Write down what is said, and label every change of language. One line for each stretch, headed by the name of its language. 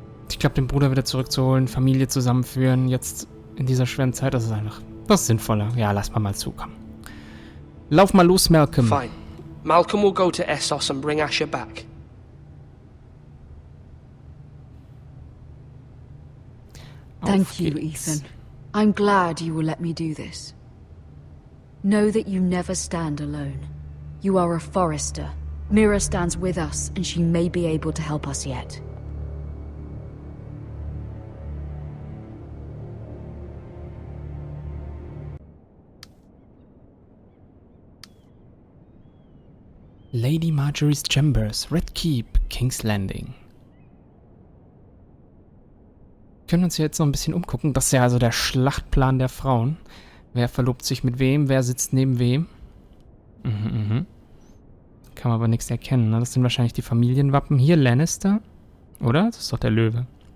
German: Ich glaube, den Bruder wieder zurückzuholen, Familie zusammenführen, jetzt in dieser schweren Zeit, das ist einfach was sinnvoller. Ja, lass mal zukommen. Lauf mal los, Malcolm.
English: Fine. Malcolm will go to Essos and bring Asher back. Thank you,
German: geht's.
English: Ethan. I'm glad you will let me do this. Know that you never stand alone. You are a Forester. Mira stands with us, and she may be able to help us yet. Lady Marjorie's Chambers, Red Keep, King's Landing.
German: Wir können uns jetzt noch ein bisschen umgucken. Das ist ja also der Schlachtplan der Frauen. Wer verlobt sich mit wem, wer sitzt neben wem. Kann man aber nichts erkennen, ne? Das sind wahrscheinlich die Familienwappen. Hier Lannister, oder? Das ist doch der Löwe.